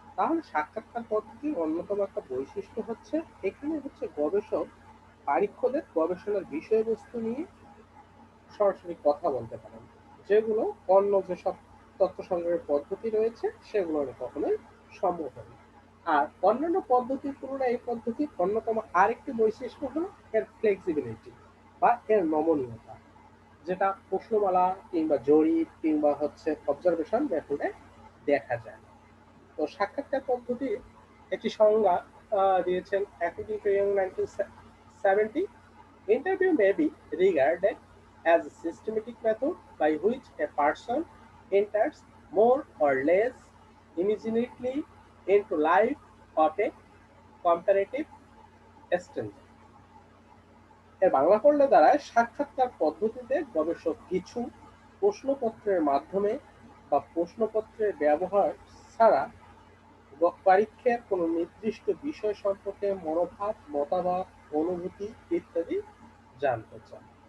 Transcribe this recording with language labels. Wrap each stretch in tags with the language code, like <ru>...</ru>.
<bn>তাহলে সাক্ষাৎকার পদ্ধতির অন্যতম একটা বৈশিষ্ট্য হচ্ছে এখানে হচ্ছে গবেষক পরীক্ষকদের গবেষণার বিষয়বস্তু নিয়ে সরাসরি কথা বলতে পারেন, যেগুলো অন্য যেসব তথ্য সংগ্রহের পদ্ধতি রয়েছে সেগুলো কখনোই সম্ভব হয় না। আর অন্যান্য পদ্ধতির তুলনায় এই পদ্ধতির অন্যতম আরেকটি বৈশিষ্ট্য হলো এর ফ্লেক্সিবিলিটি বা এর নমনীয়তা, যেটা প্রশ্নমালা কিংবা জরিপ কিংবা হচ্ছে অবজারভেশন মেথডে দেখা যায়। তো সাক্ষাৎকার পদ্ধতির একটি সংজ্ঞা দিয়েছেন</bn> <en>According to Young 1970, interview may be regarded as a systematic method by which a person enters more or less immediately into life of a comparative stranger.</en> <bn>এর বাংলা পড়লে দাঁড়ায় সাক্ষাৎকার পদ্ধতিতে গবেষক কিছু প্রশ্নপত্রের মাধ্যমে বা প্রশ্নপত্রের ব্যবহার ছাড়া পরীক্ষার কোনো নির্দিষ্ট বিষয় সম্পর্কে মনোভাব, মতামত, অনুভূতি ইত্যাদি জানতে চান।</bn>